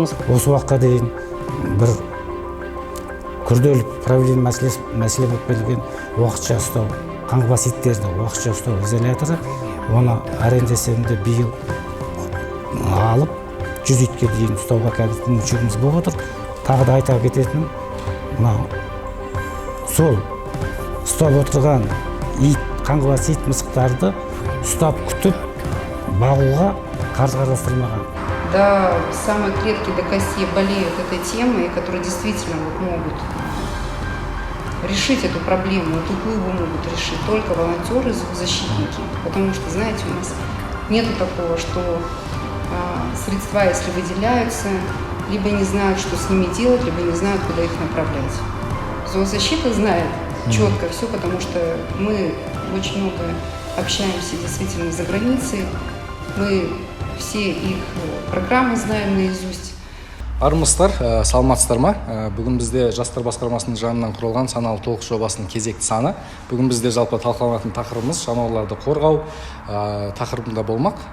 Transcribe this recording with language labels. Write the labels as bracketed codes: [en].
[kk] Осы уақытқа дейін бір күрделі проблема мәселе болып келген уақытша ұстау, қаңғыбас иттерді уақытша ұстау изоляторы, оны арендесемде биыл алып 100 итке дейін ұстауға қазір мүмкіндігіміз болып отыр. Тағы да айта кететінім, сол ұстап отырған ит, қаңғыбас ит мысықтарды ұстап күтіп бағуға қаржы қарастырылмаған. [ru] Да, самые клетки до костей болеют этой темой, которые действительно могут решить эту проблему, эту глыбу могут решить только волонтеры, защитники. Потому что, знаете, у нас нету такого, что средства, если выделяются, либо не знают, что с ними делать, либо не знают, куда их направлять. Зоозащита знает четко все, потому что мы очень много общаемся действительно за границей. Мы все их программы знаем наизусть. [kk] Армысыздар, саламатсыздар ма? Бүгін бізде жастар басқармасының жанынан құрылған саналы толық жобасының кезекті саны. Бүгін бізде жалпы талқыланатын тақырыбымыз жануарларды қорғау тақырыбында болмақ.